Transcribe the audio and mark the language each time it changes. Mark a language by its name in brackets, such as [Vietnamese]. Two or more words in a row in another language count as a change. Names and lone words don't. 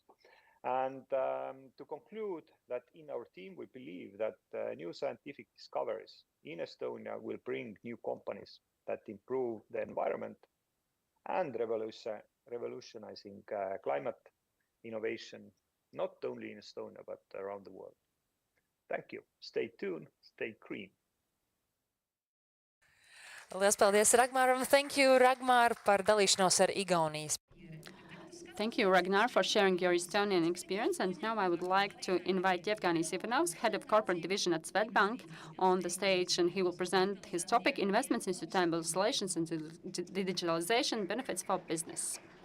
[English] And to conclude that in our team, we believe that new scientific discoveries in Estonia will bring new companies that improve the environment and revolutionizing climate innovation, not only in Estonia, but around the world. Thank you. Stay tuned, stay green. [Latvian] Lielas paldies Ragmaram. [English] Thank you, [Latvian] Ragmar, par dalīšanos ar Igaunijas. [English] Thank you, Ragnar, for sharing your Estonian experience. And now I would like to invite Yevgeny Ivanovs, Head of Corporate Division at Swedbank, on the stage, and he will present his topic, Investments in Sustainable Solutions and Digitalization Benefits for Business.